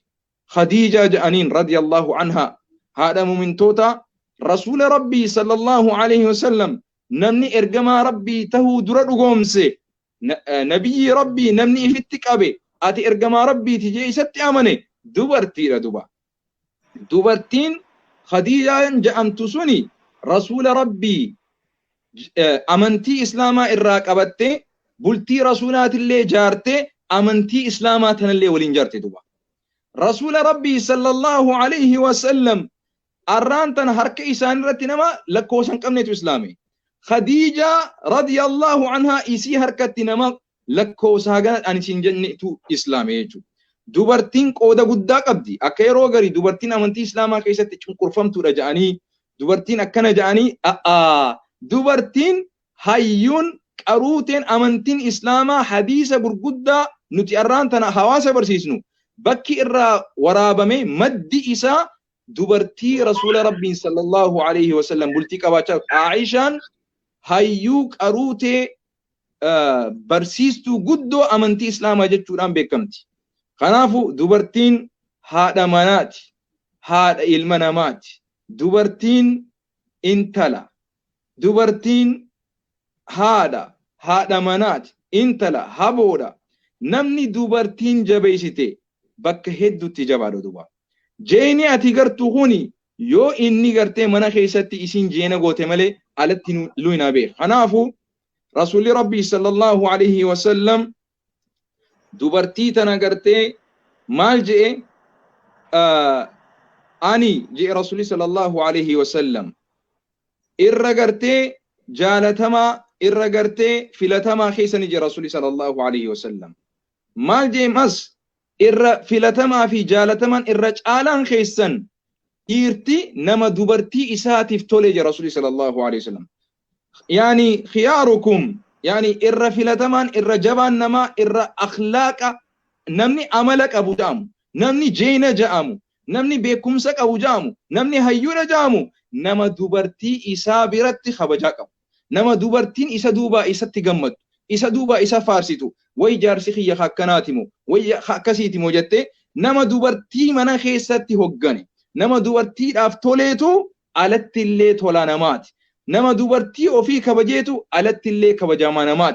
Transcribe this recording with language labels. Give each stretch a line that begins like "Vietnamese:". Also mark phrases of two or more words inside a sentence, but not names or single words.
Oromo: Khadiijaa ja'aniin
Arabic: رضي الله عنها
Oromo: haadha mumintoota rasuula rabbii
Arabic: صلى الله عليه وسلم
Oromo: namni ergamaa rabbii tahuu dura dhugoomse nabiyyi rabbii namni ifitti qabe ati ergamaa rabbiiti jee isatti amane dubartiidha duba. Dubartiin Khadiijaan jedhamtu suni rasuula rabbii amantii islaamaa irraa qabattee bultii rasuulaatillee jaartee amantii islaamaa tanallee waliin jaarte duba. Rasuula rabbii
Arabic: صلى الله عليه وسلم
Oromo: arraan tan harka isaan irratti nama lakkoosan qabneetu islaame. Khadiija
Arabic: رضي الله عنها
Oromo: isii harkatti nama lakkoosaa ganadhaan isin jennetu islaame jechuudha. Dubartiin qooda guddaa qabdi. Akka yeroo garii dubartiin amantii islaamaa keessatti cunqurfamtuudha jedhanii dubartiin akkana jedhanii dubartiin hayyuun qaruuteen amantiin islaamaa hadiisa gurguddaa nuti arraan tana hawaasa barsiisnu bakki irraa waraabame maddi isaa dubartii rasuula rabbiin
Arabic: صلى الله عليه وسلم
Oromo: bultii qabaachaa Aishaan hayyuu qaruutee barsiistuu guddoo amantii islaamaa jechuudhaan beekamti. Kanaafu dubartiin haadha manaati, haadha ilma namaati. Dubartiin intala, dubartiin haadha manaati, intala haboodha. Namni dubartiin jabeessite bakka hedduutti jabaadha duba. Jeeni ati gartu kuni yoo inni gartee mana keessatti isin jeena goote malee alatti luina beek. Kanaafu rasuulli rabbii
Arabic: صلى الله عليه وسلم
Oromo: dubartii tana gartee maal jee ani jee rasuulli
Arabic: صلى الله عليه وسلم
Oromo: irra gartee jaalatamaa irra gartee filatamaa keessani jee rasuulli
Arabic: صلى الله عليه وسلم
Oromo: maal jee mas irra filatamaa fi jaalataman irra caalaan keessan dhiirti nama dubartii isaatiif tole jee rasuulli
Arabic: صلى الله عليه و سلم يعني خياركم يعني
Oromo: irra filataman irra jabaan nama irra akhlaaqa namni amala qabu jaamu namni jeena jaamu namni beekumsa qabu jaamu namni hayyuudha jaamu nama dubartii isaa biratti kabajaa qabu nama dubartiin isa duuba isatti gammadu isa duuba isa faarsitu way jaarsi khiyya akkanaatimu way akkasiitimu jette nama dubartii mana keessatti hoggane nama dubartiidhaaf toleetu alatti illee tola namaati nama dubartii ofii kabajeetu alatti illee kabajamaa namaati.